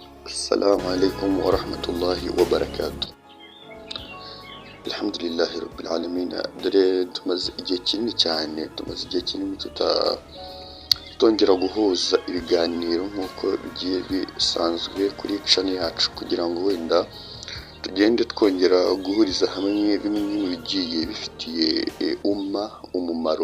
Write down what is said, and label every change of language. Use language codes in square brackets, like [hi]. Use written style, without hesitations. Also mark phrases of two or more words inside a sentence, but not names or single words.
[ar] السلام عليكم ورحمة الله وبركاته. الحمد لله رب العالمين. [rw] dore tumaze igihe kinini cyane tutongera guhuza ibiganiro nk'uko bigiye bisanzwe kuri channel yacu, kugira ngo wenda tugende twongera guhuriza hamwe bimwe mu bigiye bifitiye umumaro.